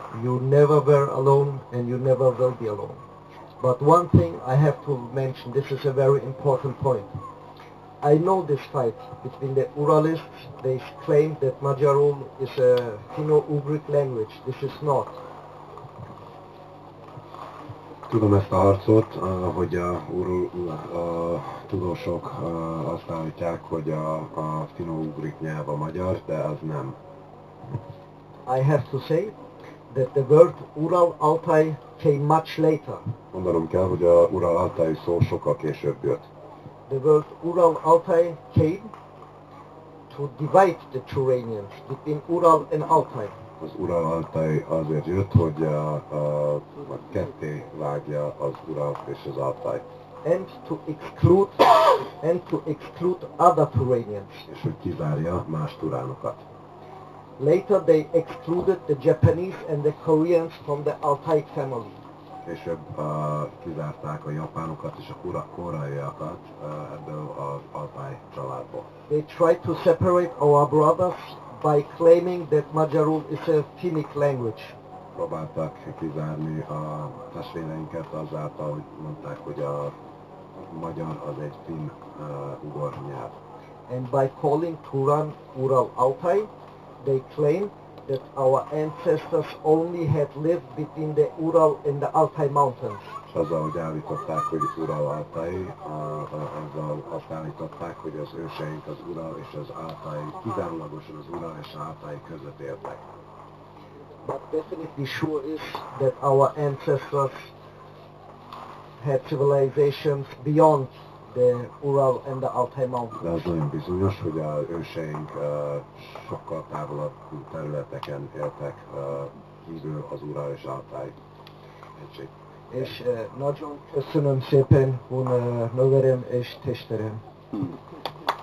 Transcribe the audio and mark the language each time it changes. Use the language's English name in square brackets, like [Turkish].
[English] You never were alone and you never will be alone. But one thing I have to mention, this is a very important point. I know this fight between the Uralists. They claim that Magyarul is a Finno-Ugric language. This is not. [Hungarian] Tudom ezt a harcot, hogy a tudósok azt állítják, hogy a finno-ugrik nyelv a magyar, de az nem. [English] I have to say that the word Ural-Altai came much later. [Hungarian] Mondanom kell, hogy a Ural-Altai szó sokkal később jött. [English] The word Ural-Altai came to divide the Turanians between Ural and Altai. [Hungarian] Az Ural-Altai azért jött, hogy ketté vágja az Ural és az Altai. [English] And to exclude other Turanians. [Hungarian] És hogy kizárja más turánokat. [English] Later they excluded the Japanese and the Koreans from the Altaic family. [Hungarian] Később kizárták a japánokat és a koreaiakat ebből az Altai családból. [English] They tried to separate our brothers by claiming that Magyarul is a Finnic language. [Hungarian] Próbáltak kizárni a testvéreinket azáltal, hogy mondták, hogy a magyar az egy finn-ugor nyelv. [English] And by calling Turan Ural-Altai, they claim that our ancestors only had lived between the Ural and the Altai mountains. [Hungarian] És azzal, hogy állították, hogy Ural-Altai, azzal azt állították, hogy az őseink az Ural és az Altai, kizárólagosan az Ural és az Altai között éltek. [English] But definitely sure is that our ancestors had civilizations beyond the Ural and the Altai mountains. [Hungarian] De az nagyon bizonyos, hogy az őseink sokkal távolabb területeken éltek, kívül az Ural és Altai egység. És nagyon köszönöm szépen, Hun nővérem és testvérem.